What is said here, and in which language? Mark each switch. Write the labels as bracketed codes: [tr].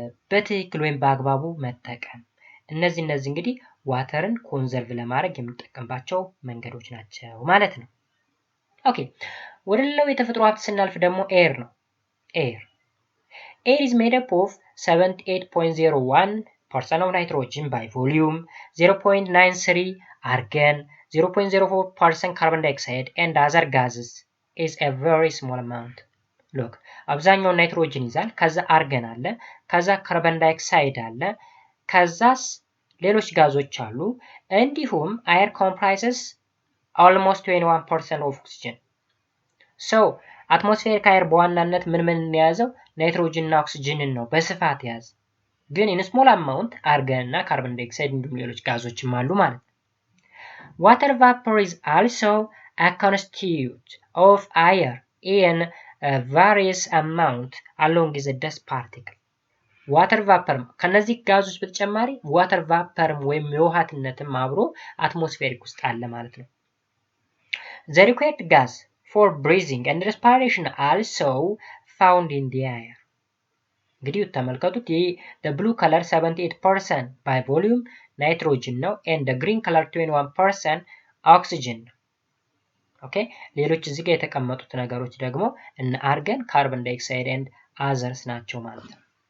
[am] በትክክል ወይም በአግባቡ መጠቀም። እነዚህ እንግዲህ ዋተርን ኮንዘርቭ ለማድረግ የምንጠቀምባቸው መንገዶች ናቸው ማለት ነው። ኦኬ ወደ ሌላው የተፈጥሮ ሀብት ስናልፍ ደግሞ ኤር ነው። ኤር [en] is made up of 78.01% of nitrogen by volume, 0.93 argon, 0.04% carbon dioxide and other gases is a very small amount. [am] look አብዛኛው ናይትሮጅን ይዛል፣ ከዛ አርገን አለ፣ ከዛ ካርበን ዳይኦክሳይድ አለ፣ ከዛስ ሌሎች ጋዞች አሉ። እንዲሁም [en] air comprises almost 21% of oxygen. so atmospheric air [am] በዋናነት ምን ያዘው ናይትሮጅን እና ኦክሲጅንን ነው በስፋት ያዘ። [en] ግን in small amount argon እና carbon dioxide [am] እንዲሁም ሌሎች ጋዞችም አሉ ማለት ነው። [en] water vapor is also a constituent of air in a various amount along with the dust particle. [am] water vapor ከነዚህ ጋዞች በተጨማሪ water vapor ወይም የውሃትነትም አብሮ አትሞስፌሪክ ውስጥ አለ ማለት ነው። [en] The required gas for breathing and respiration also found in the air. [am] እንግዲህ ተመልከቱት ይሄ [en] the blue color 78% by volume nitrogen [am] ነው [en] and the green color 21% oxygen [am] ነው። ኦኬ ሌሎች እዚህ ጋር የተቀመጡት ነገሮች ደግሞ እነ አርገን ካርቦን ዳይኦክሳይድ and others ናቸው ማለት ነው።